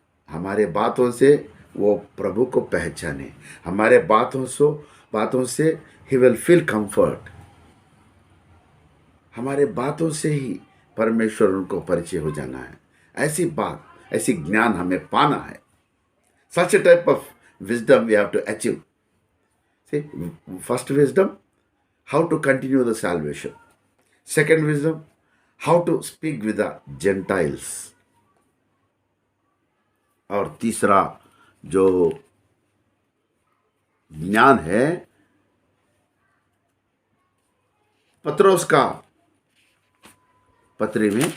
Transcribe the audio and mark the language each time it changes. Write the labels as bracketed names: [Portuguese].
[Hindi] हमारे बातों से वो प्रभु को पहचाने, हमारे बातों से ही [English] Will feel comfort. [Hindi] हमारे बातों से ही परमेश्वर उनको परिचय हो जाना है। ऐसी बात, ऐसी ज्ञान हमें पाना है। [English] Such a type of wisdom we have to achieve. See, first wisdom, how to continue the salvation. Second wisdom, how to speak with the Gentiles. [Hindi] और तीसरा जो ज्ञान है, पत्रोस का पत्री